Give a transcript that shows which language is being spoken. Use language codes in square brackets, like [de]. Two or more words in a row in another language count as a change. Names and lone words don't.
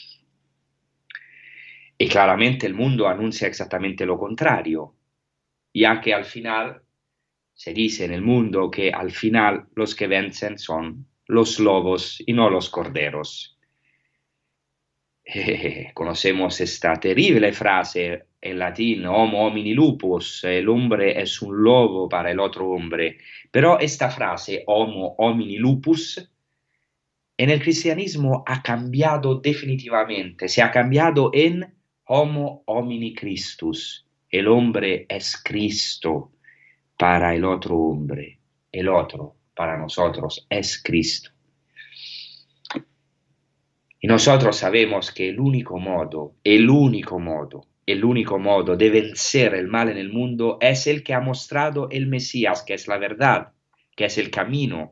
[es] Y claramente el mundo anuncia exactamente lo contrario, ya que al final se dice en el mundo que al final los que vencen son los lobos y no los corderos. Conocemos esta terrible frase en latín, [la] homo homini lupus, [es] el hombre es un lobo para el otro hombre. Pero esta frase, [la] homo homini lupus, [es] en el cristianismo ha cambiado definitivamente, se ha cambiado en [la] homo homini Christus, [es] el hombre es Cristo para el otro hombre, el otro para nosotros es Cristo. Y nosotros sabemos que el único modo de vencer el mal en el mundo es el que ha mostrado el Mesías, que es la verdad, que es el camino.